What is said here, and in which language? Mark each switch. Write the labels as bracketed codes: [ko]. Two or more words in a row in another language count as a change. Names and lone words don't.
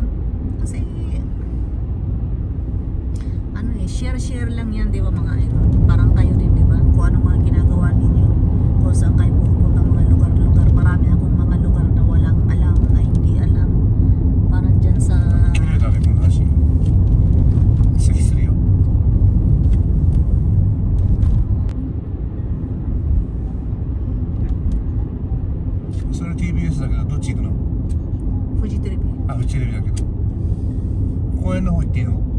[tl] Kasi share lang yan, di ba mga idol? Parang kayo din, di ba? Kung ano mga ginagawa ninyo, kung saan kayo pupunta mga lugar-lugar. Marami akong mga lugar na walang alam, na hindi alam. Parang dyan sa [ja] TBS だけど、どっち行くの？フジテレビ。フジテレビだけど、公園の方行っていいの？